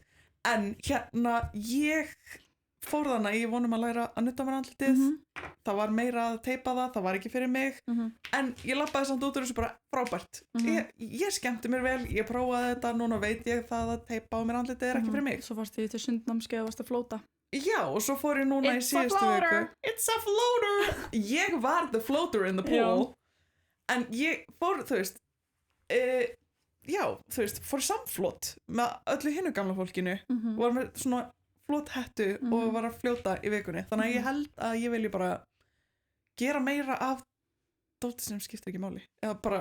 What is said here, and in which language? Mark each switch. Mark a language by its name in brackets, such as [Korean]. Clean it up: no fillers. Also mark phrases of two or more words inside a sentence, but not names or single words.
[Icelandic] En hérna, ég fór þarna, ég vonum að læra að nutta mér andlitið, það var meira að teipa það var ekki fyrir mig, en ég labbaði samt út úr þessu bara frábært. Ég skemmti mér vel, ég prófaði þetta, núna veit ég það að teipa á mér andlitið er ekki fyrir mig. Svo fórst ég til sundnámskeið og varst að flóta. Já, og svo fór ég núna í síðustu viku. [English] It's a floater! [Icelandic] Ég var [English] the floater in the pool, [Icelandic] en ég fór, þú veist, fór samflót með öllu hinnu gamla fólkinu, var með svona flott hettu og var að fljóta í vikunni, þannig að ég held að ég vilji bara gera meira af dóti sem skiptir ekki máli eða bara